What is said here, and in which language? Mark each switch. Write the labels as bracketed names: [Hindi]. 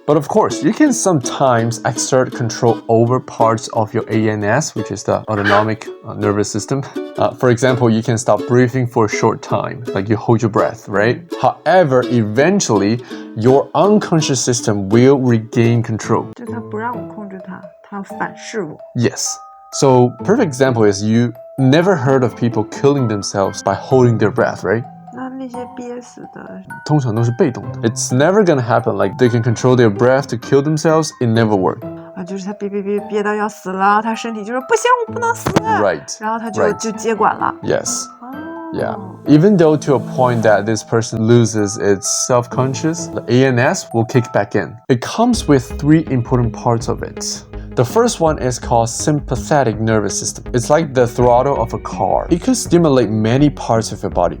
[English] But of course, you can sometimes exert control over parts of your ANS, which is the autonomic nervous system. For example, you can stop breathing for a short time, like you hold your breath, right? However, eventually, your unconscious system will regain control. [Chinese] 就它不让我控制它，它反噬我。 [English] Yes. So, perfect example is you never heard of people killing themselves by holding their breath, right? [Chinese] 那些憋死的，通常都是被动的。 [English] It's never gonna happen. Like they can control their breath to kill themselves. It never worked. [Chinese] 就是他憋到要死了，他身体就说不行，我不能死。 [English] Right. [Chinese] 然后他就接管了。 [English] Yes. Yeah. Even though to a point that this person loses its self-conscious, the ANS will kick back in. It comes with three important parts of it. The first one is called sympathetic nervous system. It's like the throttle of a car. It could stimulate many parts of your body.